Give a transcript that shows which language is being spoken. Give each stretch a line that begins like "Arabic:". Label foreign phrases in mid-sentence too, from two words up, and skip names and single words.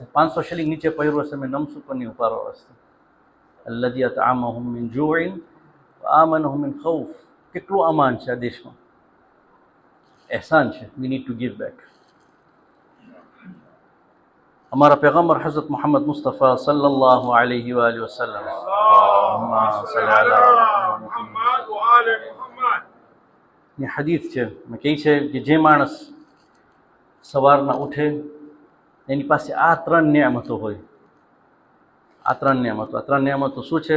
Gujarati: 500 શિલિંગ નીચે પહેર્યું હશે, અમે નમ્સ ઉપર નહીં ઉપાડવા વાસ્તે.
Arabic: الذي أطعمهم من جوع وآمنهم من خوف.
Gujarati: કેટલું અમાન છે આ દેશમાં, એહસાન છે.
English: we need to give back.
Hindi: हमारा पैगम्बर हज़रत मोहम्मद मुस्तफ़ा
Arabic: صلى الله عليه وسلم
Gujarati: ની હદીસ છે, મેં કહી છે કે જે માણસ સવારના ઉઠે એની પાસે આ 3 નિયામતો હોય. આ 3 નિયામતો શું છે?